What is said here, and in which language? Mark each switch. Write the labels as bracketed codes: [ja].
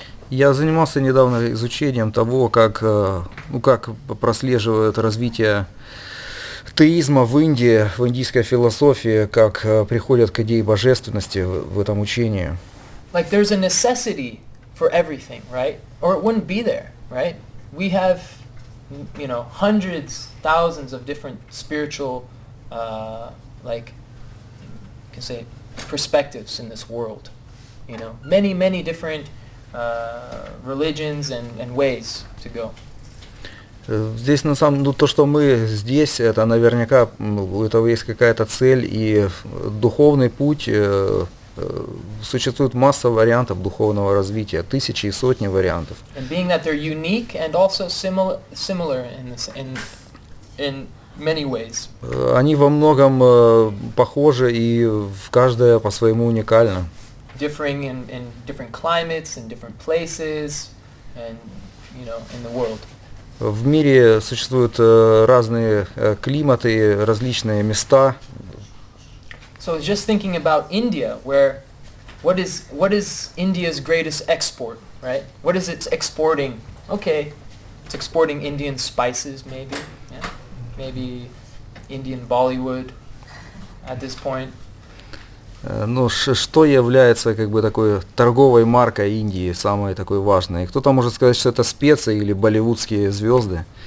[ru] Я занимался недавно изучением того, как прослеживает развитие теизма в Индии, в индийской философии, как приходят к идее божественности в этом учении. [en] Like there's a necessity for everything, right? Or it wouldn't be there, right? We have, hundreds, thousands of different spiritual, you can say, perspectives in this world, you know, many different religions and ways to go. [ru] Здесь на самом деле то, что мы здесь, это наверняка у этого есть какая-то цель и духовный путь. Существует масса вариантов духовного развития, тысячи и сотни вариантов. [en] And being that they're unique and also similar in many ways. [ru] Они во многом похожи и в каждое по-своему уникально. [en] Differing in different climates, in different places, and you know, in the world. [ru] В мире существуют разные климаты, различные места. [en] So just thinking about India, where what is India's greatest export, right? What is it exporting? Okay, it's exporting Indian spices, maybe, yeah, maybe Indian Bollywood at this point. [ru] Ну, что является как бы такой торговой маркой Индии, самой такой важной? Кто-то может сказать, что это специи или болливудские звезды.